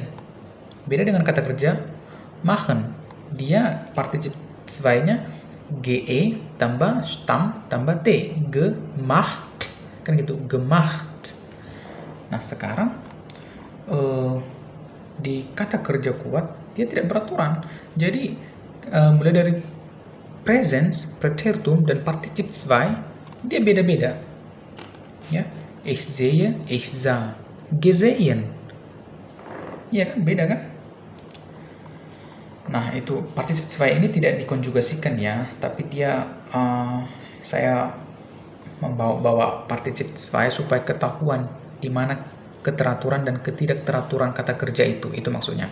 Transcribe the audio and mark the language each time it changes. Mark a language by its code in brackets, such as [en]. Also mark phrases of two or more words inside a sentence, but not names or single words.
[id] Beda dengan kata kerja machen. Dia partizip 2-nya GE tambah stam tambah T, gemacht, kan gitu, gemacht. Nah, sekarang di kata kerja kuat dia tidak beraturan. Jadi mulai dari presens, preteritum dan partizip 2 dia beda-beda. Ya, [de] ich sehe, ich sah, gesehen. [id] Ya kan, beda kan? Nah, itu partizip 2 ini tidak dikonjugasikan ya, tapi dia saya membawa partizip 2 supaya ketahuan di mana keteraturan dan ketidakteraturan kata kerja itu maksudnya.